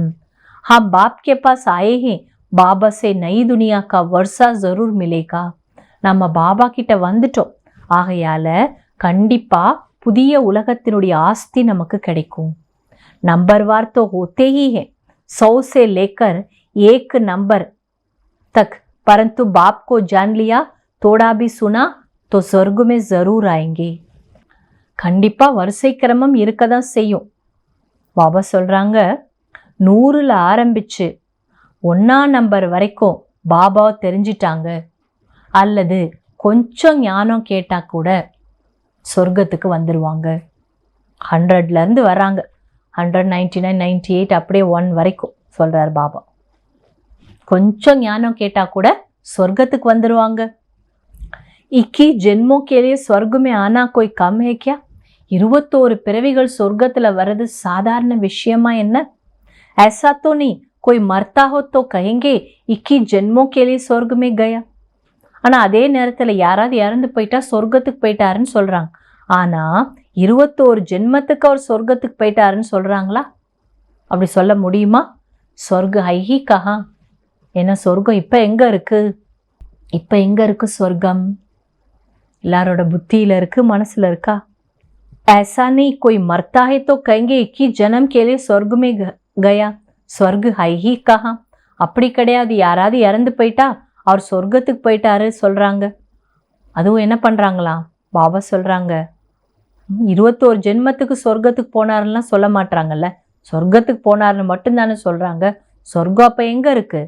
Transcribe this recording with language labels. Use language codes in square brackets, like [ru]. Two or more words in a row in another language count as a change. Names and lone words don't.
[hi] हम बाप के पास आए हैं बाबा से नई दुनिया का वर्सा ज़रूर मिलेगा. [ta] நம்ம பாபா கிட்ட வந்துட்டோம், ஆகையால கண்டிப்பா புதிய உலகத்தினுடைய ஆஸ்தி நமக்கு கிடைக்கும். [hi] नंबरवार तो होते ही हैं 100 से लेकर 1 नंबर तक, परंतु बाप को जान लिया थोड़ा भी सुना तो स्वर्ग में जरूर आएंगे. [ta] கண்டிப்பா வரிசை கிரமம் இருக்க தான் செய்யும். பாபா சொல்றாங்க, 100ல் ஆரம்பிச்சு 1ஆம் நம்பர் வரைக்கும் பாபாவை தெரிஞ்சிட்டாங்க, அல்லது கொஞ்சம் ஞானம் கேட்டால் கூட சொர்க்கத்துக்கு வந்துடுவாங்க. 100லேருந்து வர்றாங்க, 199, 98 அப்படியே 1 வரைக்கும் சொல்கிறார் பாபா. கொஞ்சம் ஞானம் கேட்டால் கூட சொர்க்கத்துக்கு வந்துடுவாங்க. [hi] 21 ஜென்மோं के लिए स्वर्ग में आना कोई कम है क्या? [ta] 21 பிறவிகள் சொர்க்கத்தில் வர்றது சாதாரண விஷயமா என்ன? [hi] ऐसा तो नहीं कोई मरता हो तो कहेंगे 21 जन्मों के लिए स्वर्ग में गया. [ta] ஆனால் அதே நேரத்தில் யாராவது இறந்து போயிட்டா சொர்க்கத்துக்கு போயிட்டாருன்னு சொல்கிறாங்க. ஆனால் 21 ஜென்மத்துக்கு அவர் சொர்க்கத்துக்கு போயிட்டாருன்னு சொல்கிறாங்களா? அப்படி சொல்ல முடியுமா? [hi] स्वर्ग है ही कहाँ, [ta] ஏன்னா சொர்க்கம் இப்போ எங்கே இருக்குது? இப்போ எங்கே இருக்குது சொர்க்கம்? எல்லாரோட புத்தியில் இருக்குது, மனசில் இருக்கா? [hi] ऐसा नहीं कोई मरता है तो कहेंगे 21 जन्म के लिए स्वर्ग में गया, स्वर्ग है ही कहाँ. [ta] அப்படி கிடையாது, யாராவது இறந்து போயிட்டா அவர் சொர்க்கத்துக்கு போயிட்டாரு சொல்கிறாங்க. அதுவும் என்ன பண்ணுறாங்களாம்? பாபா சொல்கிறாங்க 21 ஜென்மத்துக்கு சொர்க்கத்துக்கு போனாருலாம் சொல்ல மாட்டாங்கல்ல, சொர்க்கத்துக்கு போனார்னு மட்டும்தானே சொல்கிறாங்க. சொர்க்கம் அப்போ எங்கே இருக்குது?